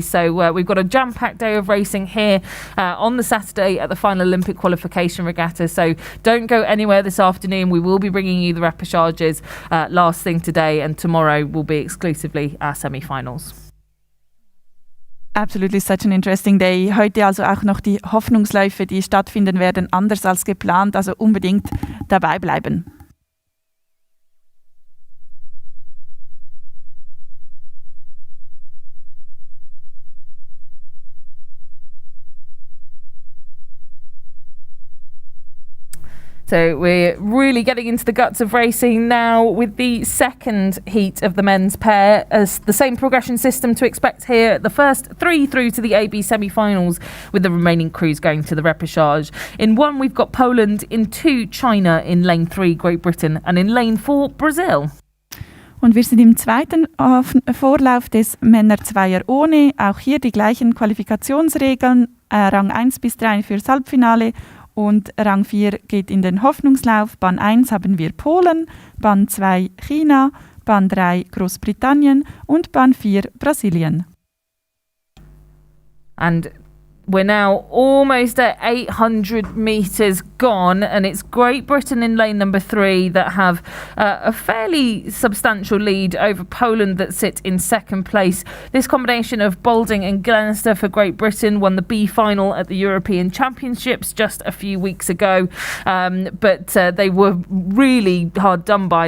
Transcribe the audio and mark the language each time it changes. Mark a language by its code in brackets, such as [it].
[en] So we've got a jam-packed day of racing here on the Saturday at the final Olympic Qualification Regatta. So don't go anywhere this afternoon. We will be bringing you the repechages last thing today, and tomorrow will be exclusively our semi-finals. Absolutely such an interesting day. [de] Heute also auch noch die Hoffnungsläufe, die stattfinden werden, anders als geplant. Also unbedingt dabei bleiben. [en] So we're really getting into the guts of racing now with the second heat of the men's pair, as the same progression system to expect here. The first 3 through to the AB semi-finals, with the remaining crews going to the repechage. In 1 we've got Poland, in 2 China, in lane 3 Great Britain, and in lane 4 Brazil. [de] Und wir sind im zweiten Vorlauf des Männer-Zweier ohne. Auch hier die gleichen Qualifikationsregeln. Rang 1 bis 3 fürs Halbfinale. Und Rang 4 geht in den Hoffnungslauf. Bahn 1 haben wir Polen, Bahn 2 China, Bahn 3 Großbritannien und Bahn 4 Brasilien. [en] And we're now almost at 800 metres gone, and it's Great Britain in lane number 3 that have a fairly substantial lead over Poland that sit in second place. This combination of Balding and Glenister for Great Britain won the B final at the European Championships just a few weeks ago, but they were really hard done by.